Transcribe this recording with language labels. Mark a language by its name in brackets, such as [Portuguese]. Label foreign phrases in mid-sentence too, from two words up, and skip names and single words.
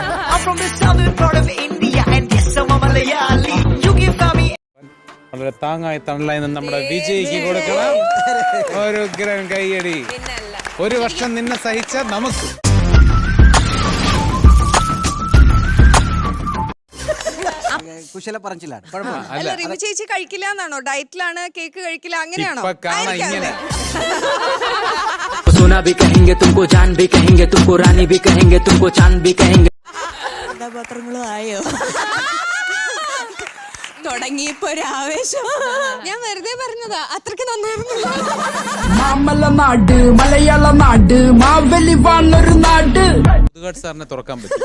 [Malayalam] വളരെ താങ്ങായി തണലായി നമ്മുടെ വിജയ്ക്ക് കൊടുക്കണം ഒരു ഗ്രാം കൈയടി. ഒരു വർഷം നിന്നെ സഹിച്ച നമുക്ക് കുശല പറച്ചിലാണ്. അല്ല റിമി ചേച്ചി കഴിക്കില്ല എന്നാണോ? ഡയറ്റിലാണ്, കേക്ക് കഴിക്കില്ല, അങ്ങനെയാണോ? [Hindi] सोना भी कहेंगे तुमको, जान भी कहेंगे तुमको, रानी भी कहेंगे तुमको, चांद भी कहेंगे. [Malayalam] കഥാപാത്രങ്ങളും ആയോ? തുടങ്ങിയപ്പോ ഒരു ആവേശം. ഞാൻ വെറുതെ പറഞ്ഞതാ, അത്രക്ക് നന്നായിരുന്നു. മാമല നാട്, മലയാള നാട്, മാവലി വാണൊരു നാട്. സാറിനെ തുറക്കാൻ പറ്റും.